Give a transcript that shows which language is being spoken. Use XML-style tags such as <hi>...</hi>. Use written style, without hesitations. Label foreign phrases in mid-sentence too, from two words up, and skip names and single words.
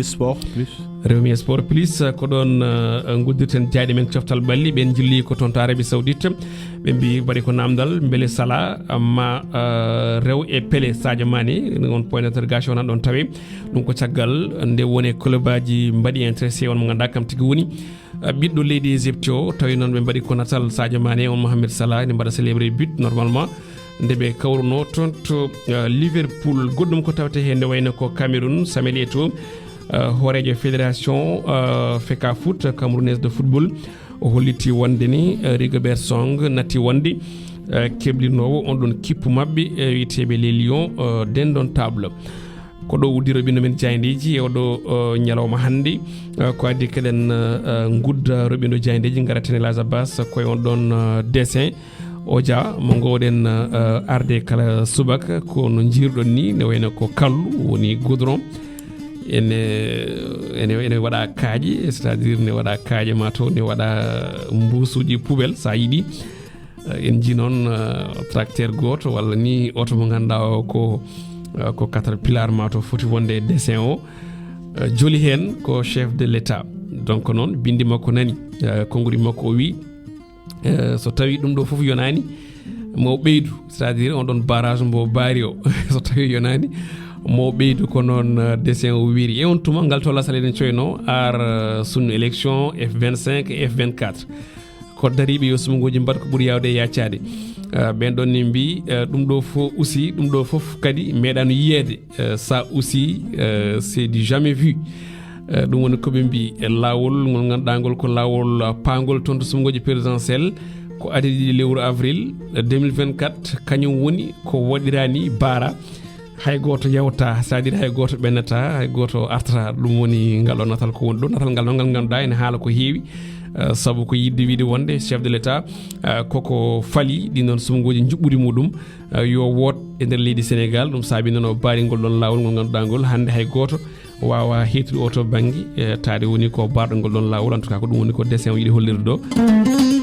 <ff>Revue Sport Plus ko ɗon guddirten jaaɗe men coftal balli ɓen jilli ko toon to Arabie Saoudite ɓe mbi waɗi ko namdal beele Salah ma rew e Pelé Sadio Mané on</ff> <fr>point d'interrogation</fr> <ff>nan ɗon tawe ɗum ko caggal nde woni club aji mbaɗi intéressé on mo ganduɗa kam tigui woni ɓiɗɗo leydi Égypte o tawi noon ɓe mbaɗi ko natal Sadio Mané on Mohamed Salah ne mbaɗa</ff> <fr>célébré but normalement</fr> <ff>nde ɓe kawruno toon to Liverpool. goɗɗum ko tawte hen nde wayno ko Cameroun Samuel Eto'o horejo fédération Feka Foot camerounaise de football o holliti wonde ni Rigobert Song natti wonde keblinowo on ɗon kippu mabɓe wiyeteɓe les Lions dendon table ko ɗo uddi roɓino men jayndeji e oɗo ñalawma hannde ko addi keɗen gudda roɓino jayndeji garaten El Abbas koye on ɗon dessin o dia mo gowɗen arde kala subaka kono jirɗon ni ne wayno ko kallu woni goudron ene waɗa kaaƴe</ff> <fr>c'est à dire</fr> <ff>ne waɗa kaaƴe ma to ne waɗa mbusuji poubelle sa yiiɗi en ji noon tracteur goto walla ni auto mo ganduɗa o ko caterpillar ma to foti wonde dessin o joli hen ko</ff> <fr>chef de l'état</fr> <ff>donc noon bindi makko nani konnguri makko o wi so tawi ɗum ɗo foof yonani mo ɓeydu c'est</ff> <fr>à dire</fr> <ff>on ɗon barrage mbo baari o so tawi yonani mo ɓeydu ko noon dessin o wiri e on tuma ngal to lasal eɗen coyno ar sunnu élection F25 et F24 ko dariɓe yo sumugoji mbaɗa ko ɓuuri yawde e yaccade ɓen ɗon ne mbi ɗum ɗo fof aussi ɗum ɗo fof kadi meeɗano yiyede</ff> <fr>ça aussi c'est du jamais vu</fr> <ff>ɗum woni koɓe mbi lawol ngol ganduɗa ngol ko lawol pangol toon to sumugoji présidentiel ko adedi lewru avril 2024 kañum woni ko waɗirani baara hay goto yawta</ff> <fr>c'est à dire</fr> <ff>hay goto ɓennata hay goto artata ɗum woni ngal o natal ko woni ɗo natal ngal ngal ganduɗa ene haala ko heewi sabu ko yidde wiide wonde</ff> <fr>chef de l'état</fr> <ff>koko fali ɗin noon sumugoji juɓɓudi muɗum yo woot e nder leydi Sénégal ɗum saabi noon o baari ngol ɗon lawol ngol ganduɗa ngol hande hay goto wawa hettude o to banggue taade woni ko barɗo ngol ɗon lawol</ff> <fr>en tout cas</fr> <ff>ko ɗum woni ko dessin o yiiɗi hollirde ɗo</ff>